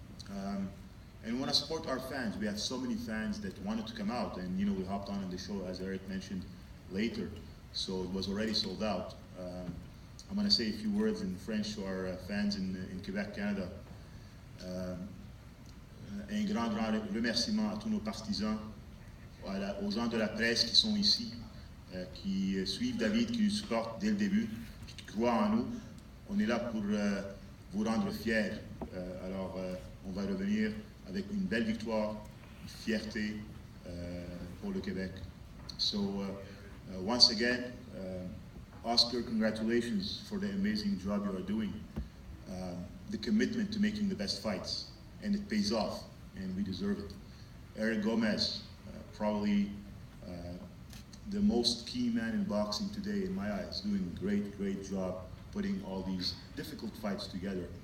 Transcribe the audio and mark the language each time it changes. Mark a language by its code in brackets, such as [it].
[en] And we want to support our fans. We have so many fans that wanted to come out, and you know, we hopped on the show, as Eric mentioned, later, so it was already sold out. I'm going to say a few words in French to our fans in Quebec, Canada. [fr] Un grand remerciement à tous nos partisans, aux gens de la presse qui sont ici, qui suivent David, qui nous supportent dès le début, qui croient en nous. On est là pour vous rendre fiers. Alors, on va revenir avec une belle victoire, une fierté pour le Québec. [en] So, once again, Oscar, congratulations for the amazing job you are doing. The commitment to making the best fights, and it pays off, and we deserve it. Eric Gomez, probably the most key man in boxing today, in my eyes, doing a great job putting all these difficult fights together.